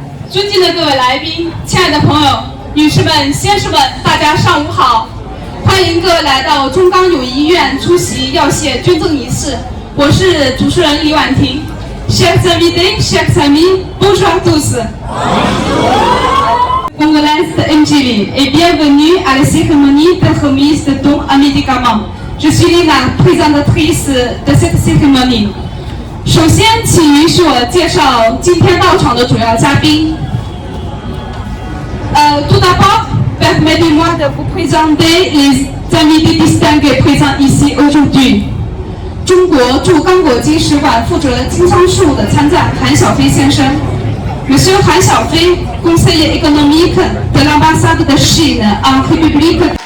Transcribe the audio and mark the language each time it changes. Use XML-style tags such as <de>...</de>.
<zh>尊敬的各位来宾，亲爱的朋友、女士们、先生们，大家上午好！欢迎各位来到中钢友谊医院出席药械捐赠仪式。我是主持人李婉婷。</zh> <fr>Chers invités, chers amis, bonjour à tous. Congolaise de Njili et bienvenue à la cérémonie de remise de dons à médicaments. Je suis la présentatrice de cette cérémonie.</fr> <zh>首先，请允许我介绍今天到场的主要嘉宾。</zh> <fr>Tout d'abord, permettez-moi de vous présenter les invités distingués présents ici aujourd'hui.</fr> <zh>中国驻刚果金使馆负责经商事务的参赞韩小飞先生。</zh> <fr>Monsieur 韩小飞 conseiller économique de l'ambassade de Chine en République.</fr>